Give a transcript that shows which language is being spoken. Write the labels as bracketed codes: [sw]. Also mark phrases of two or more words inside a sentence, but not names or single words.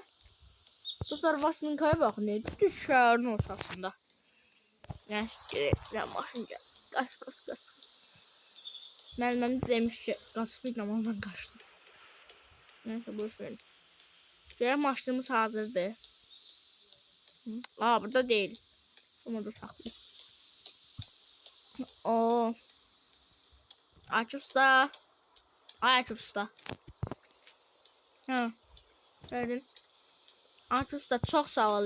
[az] Bu Zarvasminkaya baxın, neydi? Düz şəhərin ortasında. Nəysə, gedək maşın gəl. Qaç. Müəlliməm demiş ki, qaçıb ilə ondan qaçdım. Nəysə, boş verin. Gələk maşınımız hazırdır. [tr] Aa, burada değil. Sonra da saklı. [az] O. Aç usta. Ha. [tr] Gördün. Aç usta çok sağ ol.